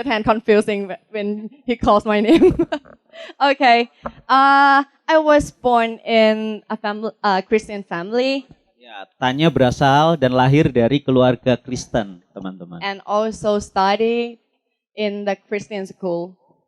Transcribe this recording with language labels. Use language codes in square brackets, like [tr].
[en] Tan confusing when he calls my name. Okay. I was born in a Christian family [id] Ya, Tanya berasal dan lahir dari keluarga Kristen, teman-teman. [en] and also study in the Christian school.